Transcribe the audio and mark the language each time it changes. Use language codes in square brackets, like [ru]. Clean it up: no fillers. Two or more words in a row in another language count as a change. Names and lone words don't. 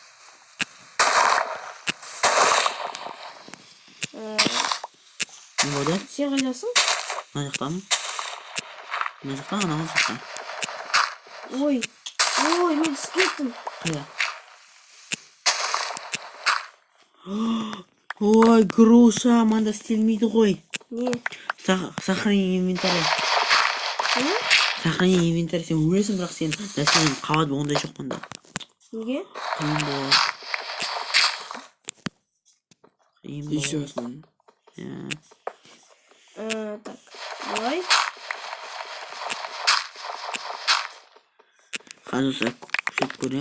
[kk] Не болды? Сен қайдасың? Мына жақтамын. Мына жақта, анау жақта. Ой, мен кеттім. Қайда? Ой, Груша, манда істелмейді ғой. Не? [ru] Сохрани инвентарь. Сохрани инвентарь, [kk] сен өлесің, бірақ сен нәрсенің қабат ондай жоқ мында. Неге? Қиын болады. [ru] Еще основном. Так, давай. [kk] Қазір сөйтіп көрем.